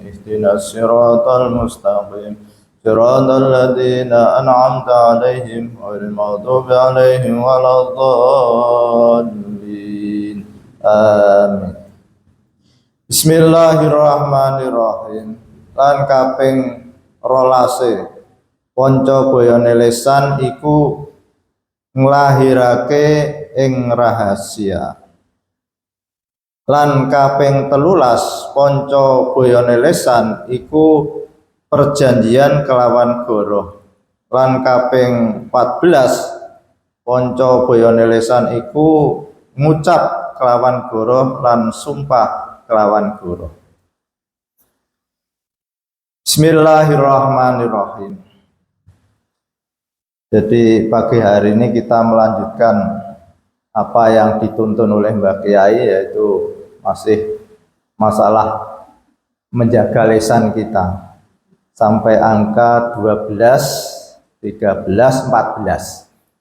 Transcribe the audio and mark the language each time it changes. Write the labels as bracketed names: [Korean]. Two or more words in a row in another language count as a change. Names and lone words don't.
[Arabic] اهدنا الصراط المستقيم. صراط الذين أنعمت عليهم غير المغضوب عليهم ولا الضالين آمين. بسم الله الرحمن الرحيم. [Javanese] Lan kaping rolase ponco boyone lesan iku nglahirake ing rahasia. Lan kaping 13 ponco boyone lesan iku perjanjian kelawan goroh. Lan kaping 14 ponco boyone lesan iku ngucap kelawan goroh lan sumpah kelawan goroh. [Arabic] بسم الله الرحمن الرحيم. [Indonesian] Jadi pagi hari ini kita melanjutkan apa yang dituntun oleh Mbak Kiai, yaitu masih masalah menjaga lisan kita sampai angka 12, 13, 14.